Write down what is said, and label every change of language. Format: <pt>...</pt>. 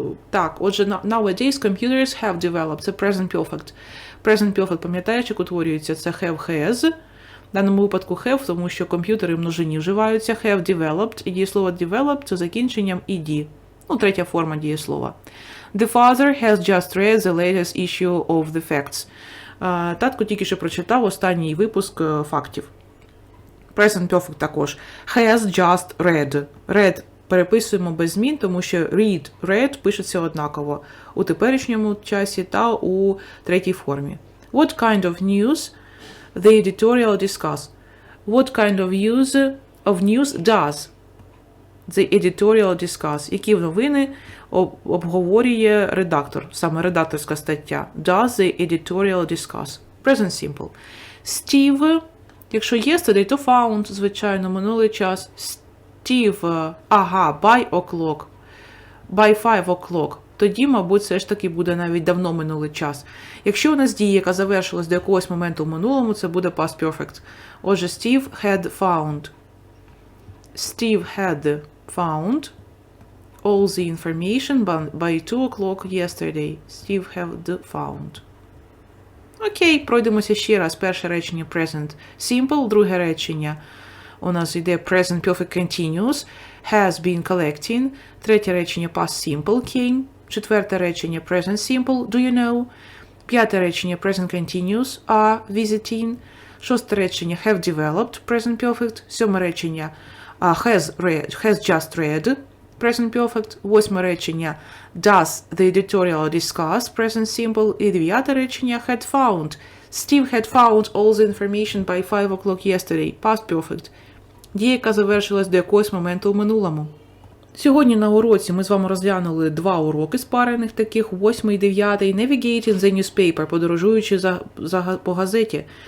<uk>Так, отже,</uk> <en>nowadays computers have developed.</en> <uk>Це</uk> <en>present perfect.</en> <uk>Present perfect, пам'ятаєш, як утворюється? Це have, has. В даному випадку have, тому що комп'ютери в множині вживаються.</uk> <en>Have developed.</en> <uk>І дієслово developed – це закінченням ed. Ну, третя форма дієслова.</uk> <en>The father has just read the latest issue of the facts.</en> <uk>Татко тільки що прочитав останній випуск фактів.</uk> <en>Present perfect</en> <uk>також.</uk> <en>Has just read.</en> <uk>Read переписуємо без змін, тому що read пишеться однаково у теперішньому часі та у третій формі.</uk> <en>What kind of news the editorial discuss? What kind of news does the editorial discuss?</en> <uk>Які новини обговорює редактор, саме редакторська стаття.</uk> <en>Does the editorial discuss? Present simple.</en> <uk>Steve, якщо</uk> <en>yesterday,</en> <uk>то found, звичайно, минулий час.</uk> <en>Steve, by o'clock, by 5 o'clock.</en> <uk>Тоді, мабуть, все ж таки буде навіть давно минулий час. Якщо у нас дія, яка завершилась до якогось моменту в минулому, це буде past perfect. Отже,</uk> <en>Steve had found. Steve had found all the information by 2 o'clock yesterday. Steve had found.</en> <uk>Окей, пройдемося ще раз. Перше речення present simple, друге речення у нас йде present perfect continuous,</uk> <en>has been collecting,</en> <uk>третє речення past simple came, четверте речення present simple,</uk> <en>do you know,</en> <uk>п'яте речення present continuous,</uk> <en>are visiting,</en> <uk>шосте речення</uk> <en>have developed,</en> <uk>present perfect, сьоме речення</uk> <en>has just read,</en> <uk>present perfect, восьме речення</uk> <en>does the editorial discuss,</en> <uk>present simple, і дев'яте речення</uk> <en>had found. Steve had found all the information by 5 o'clock yesterday, past perfect.</en> <uk>Дія, яка завершилась до якогось моменту в минулому. Сьогодні на уроці ми з вами розглянули два уроки спарених таких, 8 і 9.</uk> <en>Navigating the newspaper,</en> <uk>подорожуючи по газеті.</uk>